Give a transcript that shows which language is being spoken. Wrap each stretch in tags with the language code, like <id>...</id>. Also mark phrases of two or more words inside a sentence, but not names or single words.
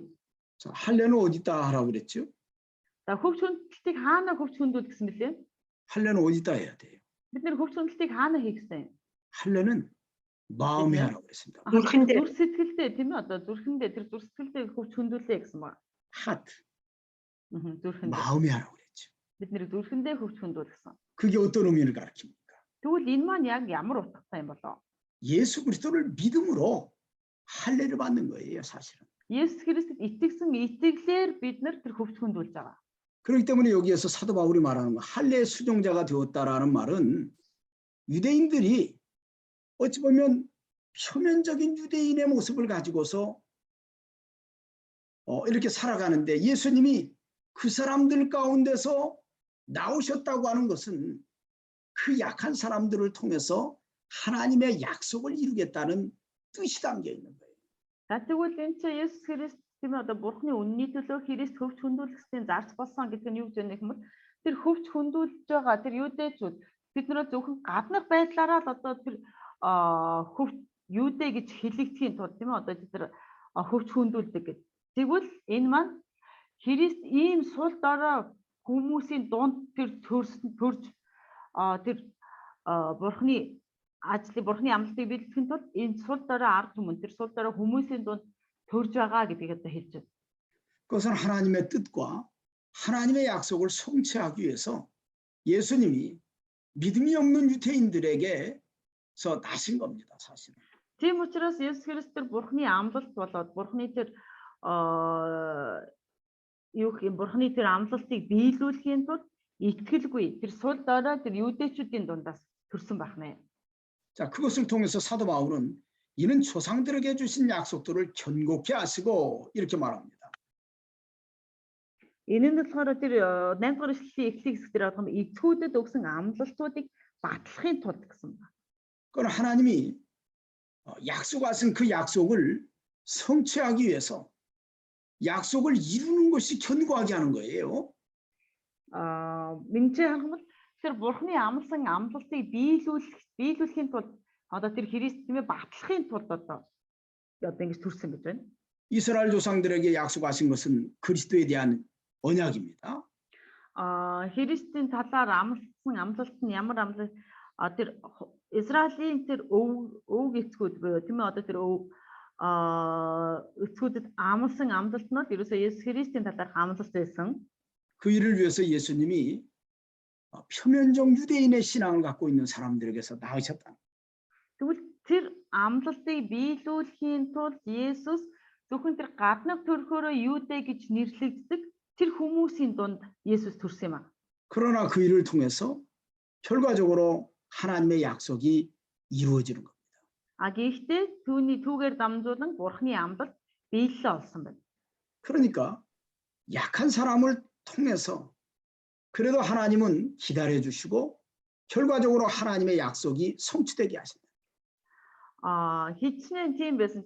<ko>자, 할례는 어디다 하라고 그랬죠?</ko> <mn>За хөвч хөндлөлтийг хаана хөвч хөндүүл гэсэн бэлээ?</mn> <ko>할례는 어디다 해야 돼요?</ko> <mn>Бид нэр хөвч хөндлөлтийг хаана хийх гэсэн?</mn> <ko>할례는 마음에 하라고 그랬습니다.</ko> <mn>зүрх сэтгэлдээ тийм ээ одоо зүрхэндээ тэр зүрх сэтгэлдээ хөвч хөндүүлээ гэсэн байна.</mn> <ko>하트.</ko> <mn>зүрхэндээ.</mn> <ko>마음에 하라고 그랬죠.</ko> <mn>Бид нэр зүрхэндээ хөвч хөндүүл гэсэн.</mn> <ko>그게 어떤 의미를 가리킵니까?</ko> <mn>Тэгвэл энэ маань яг ямар утгатай юм болоо?</mn> <ko>예수 그리스도를 믿음으로 할례를 받는 거예요, 사실은.</ko> <mn>Есүс Христэд итгэсэн итгэлээр бид нар тэр хөвч хөндүүлж байгаа.</mn> <ko>그렇기 때문에 여기에서 사도 바울이 말하는 거 할례 수종자가 되었다라는 말은 유대인들이 어찌 보면 표면적인 유대인의 모습을 가지고서 이렇게 살아가는데 예수님이 그 사람들 가운데서 나오셨다고 하는 것은 그 약한 사람들을 통해서 하나님의 약속을 이루겠다는 뜻이 담겨 있는 거예요.</ko> <mn>Тэгвэл энэ чинь Есүс Христ тийм ээ одоо Бурхны үнний төлөө Христ хөвч хөндүүлэхтэй зарц болсон гэдэг нь юу гэж нэг юм. Тэр хөвч хөндүүлж байгаа тэр юудэчүүд бид нэр зөвхөн гаднах байдлаараа л одоо тэр хөвч юудэ гэж хэлэгдэхийн тулд тийм ээ одоо тэр хөвч хөндүүлдэг гэдэг. Тэгвэл энэ маань Христ ийм сул дорой хүмүүсийн дунд тэр төрж тэр Бурхны ажлыг бурхны амлалтыг биелдэхин тулд энэ сул дорой ард түмэн тэр сул дорой хүмүүсийн дунд төрж байгаа гэдгийг одоо хэлж байна.</mn> <ko>그것은 하나님의 뜻과 하나님의 약속을 성취하기 위해서 예수님이 믿음이 없는 유대인들에게서 나신 겁니다, 사실은.</ko> <mn>Тийм учраас Есүс Христ тэр бурхны амлалт болоод бурхны тэр бурхны тэр амлалтыг биелүүлэхийн тулд итгэлгүй тэр сул дорой тэр юудэчүүдийн дундаас төрсөн байна.</mn> <ko>자, 그것을 통해서 사도 바울은 이는 조상들에게 주신 약속들을 견고히 하시고 이렇게 말합니다.</ko> <mn>Энэ нь болохоор тэр 8 дугаар эшлэлийн эхлэх хэсэг дээр байгаа юм эцгүүдэд өгсөн амлалтуудыг батлахын тулд гэсэн байна.</mn> <ko>그건 하나님이 약속하신 그 약속을 성취하기 위해서 약속을 이루는 것이 견고하게 하는 거예요.</ko> <mn>Минь харах юм бол тэр бурхны амлсан амлалтыг биелүүлэхийн тулд одоо тэр Христ тийм ээ батлахын тулд одоо ингэж төрсөн гэж байна.</mn> <ko>이스라엘 조상들에게 약속하신 것은 그리스도에 대한 언약입니다.</ko> <mn>Христийн талаар амлсан амлалт нь ямар амлалт тэр Израилийн тэр өв эцгүүд буюу тийм ээ одоо тэр эцгүүдэд амлсан амлалт нь ерөөсөө Есүс Христийн талаар амлалт байсан.</mn> <ko>그 일을 위해서 예수님이 표면적 유대인의 신앙을 갖고 있는 사람들에게서 나으셨다.</ko> <mn>Тэгвэл тэр амлалтыг биелүүлэхийн тулд Есүс зөвхөн тэр гаднах төрхөөрөө юудэ гэж нэрлэгддэг тэр хүмүүсийн дунд Есүс төрсөн юм аа.</mn> <ko>그러나 그 일을 통해서 결과적으로 하나님의 약속이 이루어지는 겁니다.</ko> <mn>Гэхдээ түүний түүгээр дамжуулан Бурхны амлалт биелэлээ олсон байна.</mn> <ko>그러니까 약한 사람을 통해서 그래도 하나님은 기다려 주시고 결과적으로 하나님의 약속이 성취되게 하신다.</ko> <mn>Хичнээн тийм байсан.</mn>